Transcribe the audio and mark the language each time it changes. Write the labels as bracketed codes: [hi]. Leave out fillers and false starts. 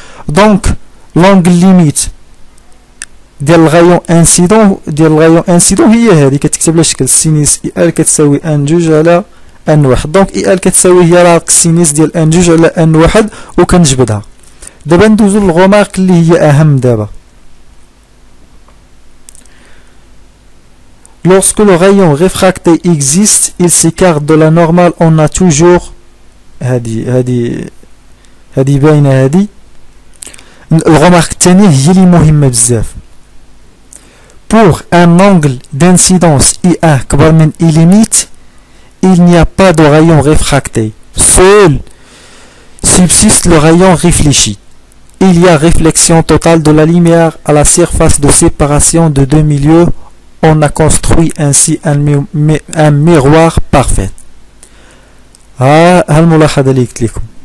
[ar] دونك لونغ ليميت ديال الغايون انسيدون هي هذه كتكتب لها شكل سينيس اي ال كتساوي ان جوج على ان واحد. دونك اي ال كتساوي هي راه السينيس ديال ان جوج على ان واحد وكنجبدها. دابا ندوزو للغومارك اللي هي اهم دابا. [fr] Lorsque le rayon réfracté existe, il s'écarte de la normale, on a toujours [ar] هذه باينه. هذه الغومارك الثانيه هي اللي مهمه بزاف. [fr] Pour un angle d'incidence I1 [ar] كبر من [fr] I limite, il n'y a pas de rayon réfracté. Seul subsiste le rayon réfléchi. Il y a réflexion totale de la lumière à la surface de séparation de deux milieux. On a construit ainsi un miroir parfait. [ar] ها الملاحظة اللي قلت لكم.